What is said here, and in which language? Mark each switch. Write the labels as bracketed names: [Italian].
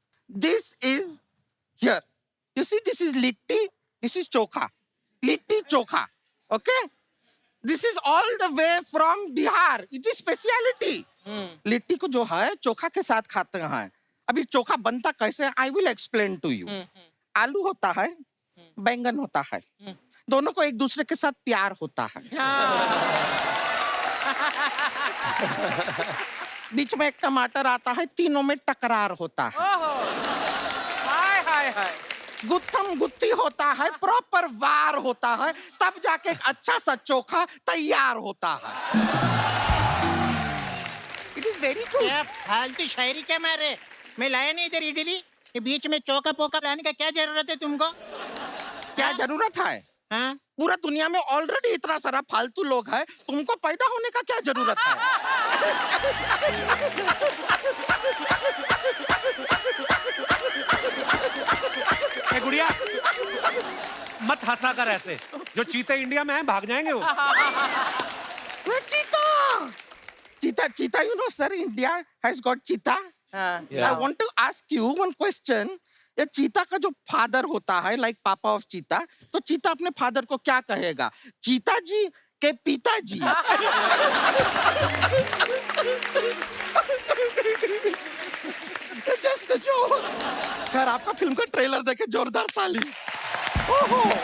[English] This is here. You see, this is litti, this is chokha, litti chokha. Okay? This is all the way from Bihar. It is speciality. [Hindi] Litti को जो है चोखा के साथ खाते हैं. अभी चोखा बनता कैसे? [English] I will explain to you. [Hindi] आलू होता है, बैंगन होता है, दोनों को एक दूसरे के साथ प्यार होता है. बीच में एक टमाटर आता है, तीनों में टकरार होता है. हाय हाय हाय. गुत्थम गुत्ती होता है, प्रॉपर वार होता है, तब जाके एक अच्छा सा चोखा तैयार होता है. [English] It is very good. [Hindi] क्या फालतू शायरी क्या मारे? मैं लाया नहीं इधर इडली. ये बीच में चौका पोका लाने का क्या जरूरत है तुमको? क्या जरूरत है? हाँ? पूरा दुनिया में ऑलरेडी इतना सारा फालतू लोग है, तुमको पैदा होने का क्या जरूरत है? ए गुड़िया, मत हंसा कर ऐसे. जो चीते इंडिया में हैं भाग जाएंगे वो. वो चीता, [English] you know, sir, India has got cheetah. I want to ask you one question. [Hindi] ये चीता का जो फादर होता है, [English] like papa of cheetah, [Hindi] तो चीता अपने फादर को क्या कहेगा? चीता जी के पिताजी. [English] Just a joke. [Hindi] खैर, आपका फिल्म का ट्रेलर देखे जोरदार ताली. ओहो.